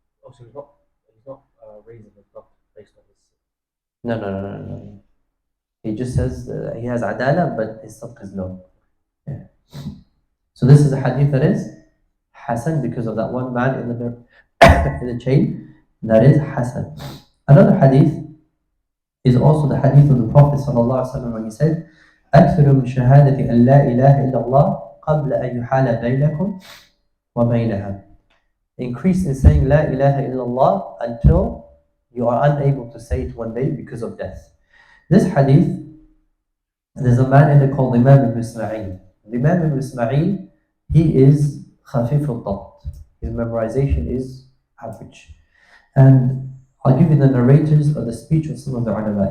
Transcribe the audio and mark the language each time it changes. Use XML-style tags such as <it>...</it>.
<en>Oh, so he's not raising his doctor based on his sick. No. He just says he has adala, but his sadq is low. Yeah. So this is a hadith that is Hasan because of that one man in the chain. That is Hasan. Another hadith is also the hadith of the Prophet ﷺ when he said,</en> <ar>أكثر من شهادة أن لا إله إلا الله قبل أن يحال بينكم وبينها.</ar> <en>Increase in saying La ilaha illallah until you are unable to say it one day because of death. This hadith, there's a man in it called Imam Ibn Ismail. Imam Ibn Ismail, he is khafif al-dabt. His memorization is average. And I'll give you the narrators of the speech of some of the ulama.</en>